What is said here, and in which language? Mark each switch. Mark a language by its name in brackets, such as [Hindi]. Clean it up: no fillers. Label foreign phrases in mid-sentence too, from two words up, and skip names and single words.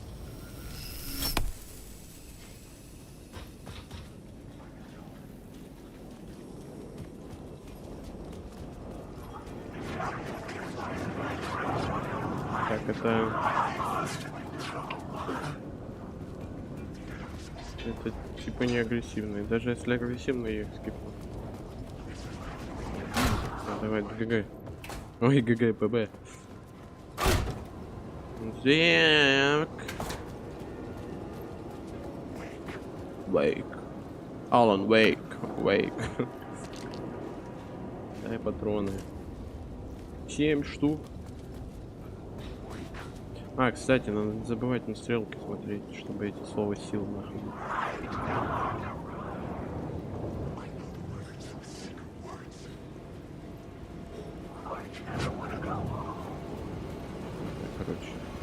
[Russian] Так, это типа не агрессивные. Даже если агрессивные, я их скипну. Давай, ГГ. Ой, ГГ, ПБ. Так. Уэйк. Алан Уэйк. Уэйк. Дай патроны. 7 штук. А, кстати, надо не забывать на стрелки смотреть, чтобы эти слова сил нахуй. Короче.